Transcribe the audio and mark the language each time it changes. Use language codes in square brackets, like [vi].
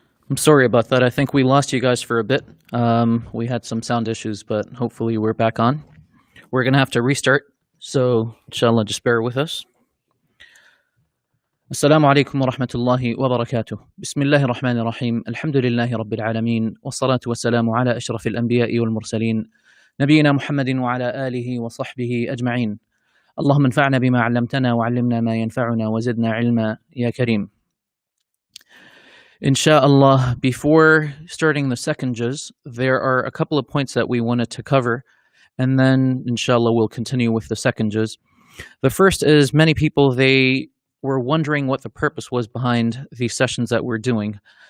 [en] I'm sorry about that. I think we lost you guys for a bit. We had some sound issues, but hopefully we're back on. We're going to have to restart. So, inshallah, just bear with us. [ar] السلام عليكم ورحمة الله وبركاته. بسم الله الرحمن الرحيم. الحمد لله رب العالمين والصلاة والسلام على أشرف الأنبياء والمرسلين نبينا محمد وعلى آله وصحبه أجمعين. اللهم انفعنا بما علمتنا وعلمنا ما ينفعنا وزدنا علما يا كريم. [en] Inshallah, before starting the second juz, there are a couple of points that we wanted to cover, and then inshallah we'll continue with the second juz. The first is many people, they were wondering what the purpose was behind these sessions that we're doing.